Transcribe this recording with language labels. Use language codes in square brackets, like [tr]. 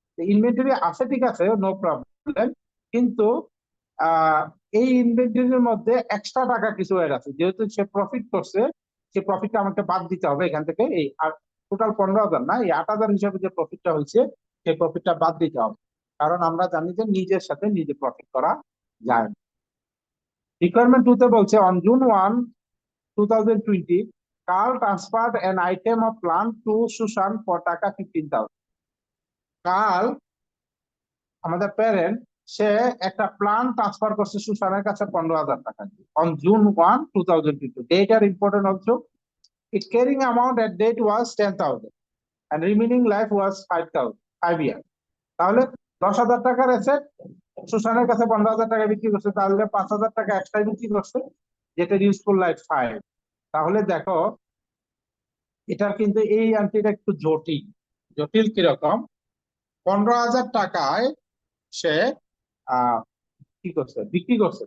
[bn] Inventory আছে, ঠিক আছে, নো প্রবলেম, কিন্তু এই ইনভেন্টরির মধ্যে এক্সট্রা টাকা কিছু এর আছে, যেহেতু সে প্রফিট করছে, সে প্রফিটটা আমাকে বাদ দিতে হবে এখান থেকে। এই টোটাল 15,000 না, এই 8,000 হিসাবে যে প্রফিটটা হয়েছে, সেই প্রফিটটা বাদ দিতে হবে, কারণ আমরা জানি যে নিজের সাথে নিজে প্রফিট করা যায় না। রিকোয়ারমেন্ট 2 তে বলছে, on [en] June 1, 2020, Carl transferred an item of plant to Susan for টাকা 15,000. [bn] কার্ল আমাদের প্যারেন্ট, সে একটা প্ল্যান ট্রান্সফার করছে সুশানের কাছে 15,000 টাকা [en] on June 1, 2022. Date are important also. Its carrying amount at date was 10,000 and remaining life was 5 years. [bn] তাহলে 10,000 টাকার asset সুশানের কাছে 15,000 টাকা বিক্রি করছে, তাহলে 5,000 টাকা এক্সট্রা বিক্রি করছে, যেটা ইউজফুল লাইফ 5। তাহলে দেখো, এটা কিন্তু এই এন্ট্রিটা একটু জটিল কিরকম? 15,000 টাকায় সে কি করছে? বিক্রি করছে।